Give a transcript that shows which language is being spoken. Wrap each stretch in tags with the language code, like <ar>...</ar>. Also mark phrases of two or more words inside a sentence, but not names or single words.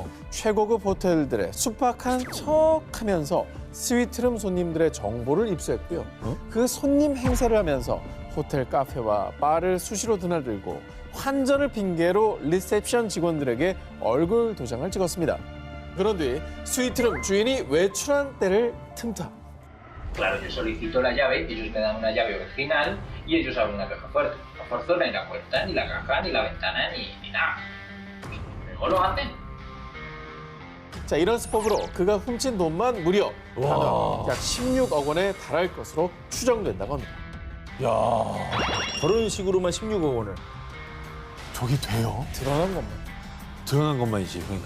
<ko>최고급 호텔들의 숙박한 척하면서 스위트룸 손님들의 정보를 입수했고요. 그 손님 행세를 하면서 호텔 카페와 바를 수시로 드나들고 환전을 핑계로 리셉션 직원들에게 얼굴 도장을 찍었습니다. 그런 뒤 스위트룸 주인이 외출한 때를 틈타.</ko> <es>Claro, yo solicito la llave, ellos me dan una llave original y ellos abren una caja fuerte. No forzona ni la puerta, ni la caja, ni la ventana, ni nada. Luego lo hacen.</es> <ko>자, 이런 수법으로 그가 훔친 돈만 무려 단어 약 16억 원에 달할 것으로 추정된다고 합니다. 야, 저런 식으로만 16억 원을. 저게 돼요? 드러난 것만. 드러난 것만이지, 그러니까.</ko>